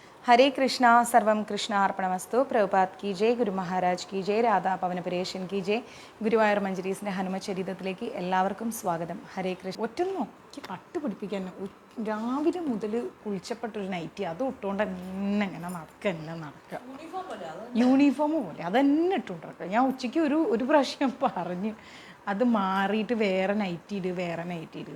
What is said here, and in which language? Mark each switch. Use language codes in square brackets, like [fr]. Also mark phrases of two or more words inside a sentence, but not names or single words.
[hi] हरे कृष्णा सर्वम कृष्णार्पणमस्तु प्रभुपाद की जय गुरु महाराज की जय രാധാ പവനപുരേഷൻ की जय [ml] ഗുരുവായൂർ മഞ്ജരീസിൻ്റെ ഹനുമചരിതത്തിലേക്ക് എല്ലാവർക്കും സ്വാഗതം. ഹരേ കൃഷ്ണ. ഒറ്റ നോക്കി കട്ട് പിടിപ്പിക്കാൻ രാവിലെ മുതൽ കുളിച്ചപ്പെട്ടൊരു നൈറ്റി അത് ഇട്ടുകൊണ്ട് തന്നെ ഇങ്ങനെ നടക്കുക യൂണിഫോം പോലെ അതന്നെ ഇട്ടുകൊണ്ട് നടക്കുക. ഞാൻ ഉച്ചയ്ക്ക് ഒരു പ്രാവശ്യം പറഞ്ഞ് അത് മാറിയിട്ട് വേറെ നൈറ്റി ഇടുന്നു.